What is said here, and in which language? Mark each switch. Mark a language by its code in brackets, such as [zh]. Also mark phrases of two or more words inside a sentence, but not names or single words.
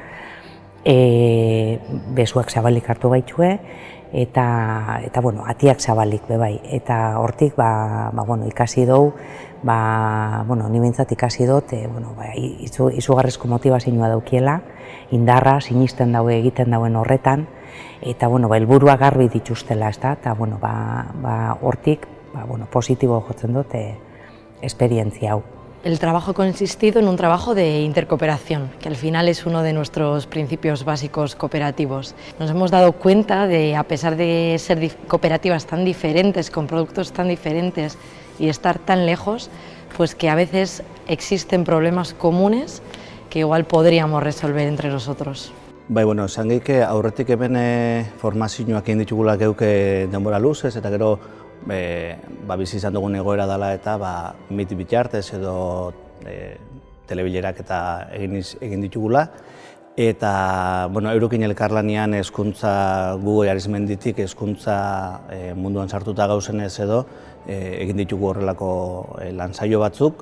[eu] Besuak zabalik hartu baitue, eta atiak zabalik bebai, eta hortik ikasi dugu, ni behintzat ikasi dut, izugarrizko motivazioa daukiela, indarra, sinisten daue egiten dauen horretan, eta helburua garbi dituztela, eta hortik positibo jotzen dut esperientzia hau. [es] El trabajo ha consistido en un trabajo de intercooperación, que al final es uno de nuestros principios básicos cooperativos. Nos hemos dado cuenta de, a pesar de ser cooperativas tan diferentes, con productos tan diferentes y estar tan lejos, pues que a veces existen problemas comunes que igual podríamos resolver entre nosotros. [eu] Esan geike aurretik hemen formazioak egin ditugula geuke denbora luzez, eta gero bizi izan dugun egoera dela eta miti bitartez edo telebilerak eta egin ditugula. Eta eurekin elkarlanean hezkuntza gu Arizmenditik hezkuntza munduan sartuta gauzenez edo egin ditugu horrelako lansaio batzuk.